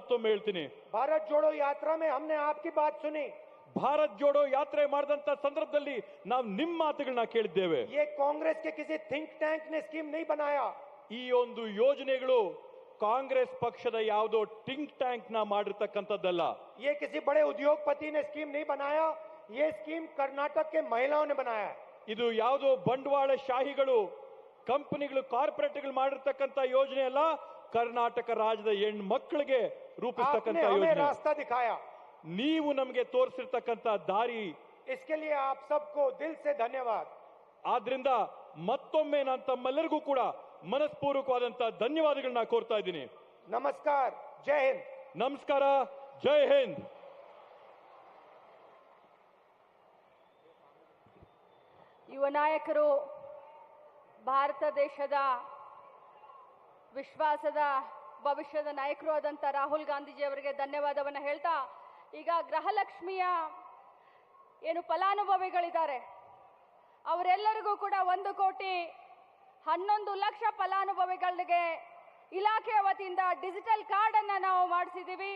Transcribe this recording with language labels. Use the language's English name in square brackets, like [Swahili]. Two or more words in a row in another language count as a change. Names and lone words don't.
[Kannada] ಹೇಳ್ತೀನಿ. [Hindi] भारत जोड़ो यात्रा में हमने आपकी बात सुनी. [Kannada] ಭಾರತ್ ಜೋಡೋ ಯಾತ್ರೆ ಮಾಡಿದಂತ ಸಂದರ್ಭದಲ್ಲಿ ನಾವು ನಿಮ್ಮ ಮಾತುಗಳನ್ನ ಕೇಳಿದ್ದೇವೆ. [Hindi] ये कांग्रेस के किसी [English] think tank [Hindi] ने स्कीम नहीं बनाया. [Kannada] ಈ ಒಂದು ಯೋಜನೆಗಳು ಕಾಂಗ್ರೆಸ್ ಪಕ್ಷದ ಯಾವುದೋ [English] think tank [Kannada] ನ ಮಾಡಿರ್ತಕ್ಕಂಥದ್ದಲ್ಲ. [Hindi] ये किसी बड़े उद्योगपति ने स्कीम नहीं बनाया. ये स्कीम कर्नाटक के महिलाओं ने बनाया है. [Kannada] ಇದು ಯಾವುದೋ ಬಂಡವಾಳ ಶಾಹಿಗಳು ಕಂಪನಿಗಳು ಕಾರ್ಪೊರೇಟ್ಗಳು ಮಾಡಿರ್ತಕ್ಕಂಥ ಯೋಜನೆ ಅಲ್ಲ, ಕರ್ನಾಟಕ ರಾಜ್ಯದ ಹೆಣ್ಣು ಮಕ್ಕಳಿಗೆ ರೂಪಿಸ್ತಕ್ಕಂಥ ಯೋಜನೆ. [Hindi] रास्ता दिखाया. [Kannada] ನೀವು ನಮಗೆ ತೋರಿಸಿರ್ತಕ್ಕಂಥ ದಾರಿ. [Hindi] इसके लिए आप सबको दिल से धन्यवाद. [Kannada] ಆದ್ರಿಂದ ಮತ್ತೊಮ್ಮೆ ನಾನು ತಮ್ಮೆಲ್ಲರಿಗೂ ಕೂಡ ಮನಸ್ಪೂರ್ವಕವಾದಂತಹ ಧನ್ಯವಾದಗಳನ್ನ ಕೋರ್ತಾ ಇದ್ದೀನಿ. ನಮಸ್ಕಾರ, ಜೈ ಹಿಂದ್. ನಮಸ್ಕಾರ, ಜೈ ಹಿಂದ್. ಯುವ ನಾಯಕರು, ಭಾರತ ದೇಶದ ವಿಶ್ವಾಸದ ಭವಿಷ್ಯದ ನಾಯಕರು ಆದಂಥ ರಾಹುಲ್ ಗಾಂಧೀಜಿ ಅವರಿಗೆ ಧನ್ಯವಾದವನ್ನು ಹೇಳ್ತಾ, ಈಗ ಗೃಹಲಕ್ಷ್ಮಿಯ ಏನು ಫಲಾನುಭವಿಗಳಿದ್ದಾರೆ ಅವರೆಲ್ಲರಿಗೂ ಕೂಡ 1,11,00,000 ಫಲಾನುಭವಿಗಳಿಗೆ ಇಲಾಖೆಯ ವತಿಯಿಂದ [English] digital card [Kannada] ಅನ್ನ ನಾವು ಮಾಡಿಸಿದ್ದೀವಿ.